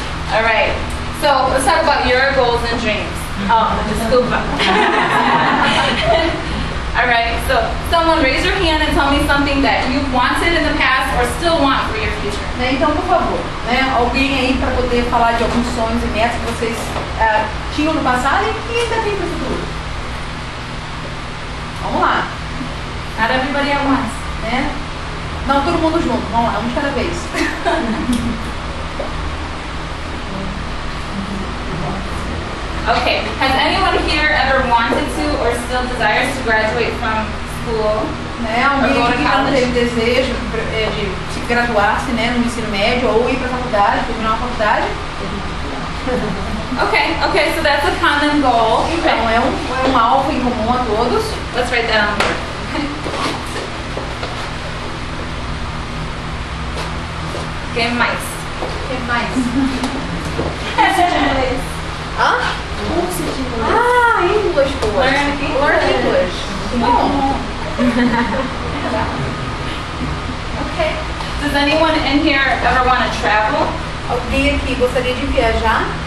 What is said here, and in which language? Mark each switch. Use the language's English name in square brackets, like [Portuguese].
[English] Alright, so let's talk about your goals and dreams. [Portuguese] Oh, desculpa. [English] Alright, so someone raise your hand and tell me something that you've wanted in the past or still want for your future. [Portuguese] Né, então, por favor, né, alguém aí para poder falar de alguns sonhos e metas que vocês tinham no passado e ainda tem para o futuro. Vamos lá, [English] Not everybody at once. [Portuguese] né? Não, todo mundo junto, vamos lá, um de cada vez. [English] Okay, has anyone here ever wanted to or still desires to graduate from school? [Portuguese] Né, alguém [English] Or go to [Portuguese] que não [English] college? [Portuguese] teve desejo de se graduar-se, né, no ensino médio ou ir para a faculdade, terminar uma faculdade. [English] Okay, so that's a common goal. [Portuguese] Então, é um alvo em comum a todos. [English] Let's write that on the board. [Portuguese] Okay, mais. O que mais? [English] Hã? English course. Learn English. Learn English. [Portuguese] Bom. [English] Okay. Does anyone in here ever want to travel? [Portuguese] Alguém aqui gostaria de viajar?